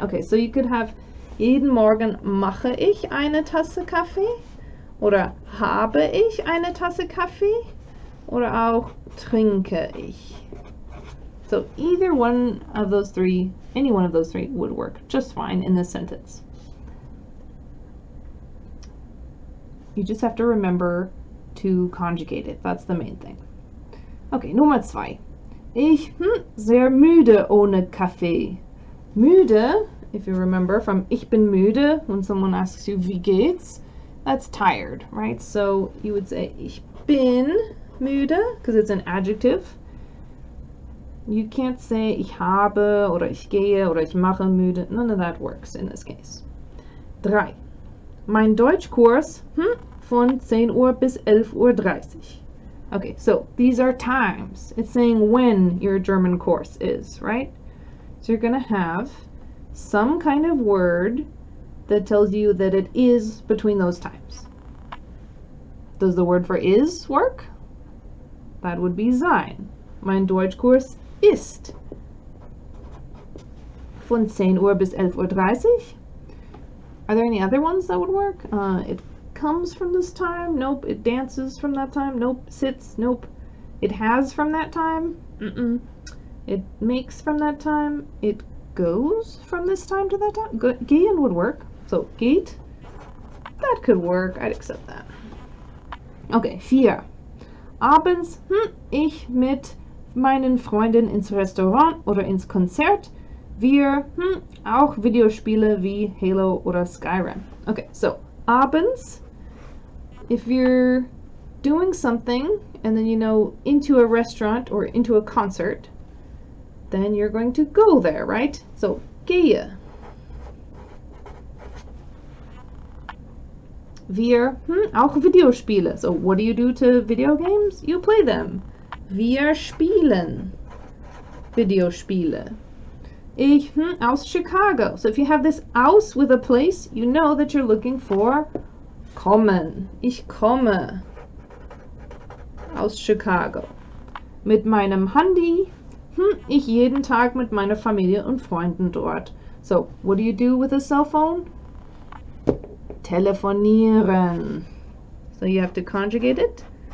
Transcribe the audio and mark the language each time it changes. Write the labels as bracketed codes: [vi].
[en] Okay, so you could have [de] jeden Morgen mache ich eine Tasse Kaffee, oder habe ich eine Tasse Kaffee, oder auch trinke ich. [en] So either one of those three, any one of those three would work just fine in this sentence. You just have to remember to conjugate it. That's the main thing. Okay, [de] Nummer 2. Ich sehr müde ohne Kaffee. [en] Müde, if you remember from [de] ich bin müde, [en] when someone asks you [de] wie geht's, [en] that's tired, right? So you would say [de] ich bin müde [en] because it's an adjective. You can't say [de] ich habe oder ich gehe oder ich mache müde. [en] None of that works in this case. 3. [de] Mein Deutschkurs von 10 Uhr bis 11:30 Uhr. [en] Okay, so these are times. It's saying when your German course is, right? So you're going to have some kind of word that tells you that it is between those times. Does the word for is work? That would be sein. [de] Mein Deutschkurs ist von 10 Uhr bis 11:30 Uhr. [en] Are there any other ones that would work? It comes from this time? Nope. It dances from that time? Nope. Sits? Nope. It has from that time? Mm-mm. It makes from that time? It goes from this time to that time? Gehen would work. So, geht. That could work. I'd accept that. Okay, 4. [de] Abends, ich mit meinen Freunden ins Restaurant oder ins Konzert. Wir, auch Videospiele wie Halo oder Skyrim. [en] Okay, so abends, if you're doing something and then you know into a restaurant or into a concert, then you're going to go there, right? So gehe. [de] Wir, auch Videospiele. [en] So what do you do to video games? You play them. [de] Wir spielen Videospiele. Ich, aus Chicago. [en] So if you have this aus with a place, you know that you're looking for kommen. [de] Ich komme aus Chicago. Mit meinem Handy, ich jeden Tag mit meiner Familie und Freunden dort. [en] So what do you do with a cell phone? Telefonieren. So you have to conjugate it.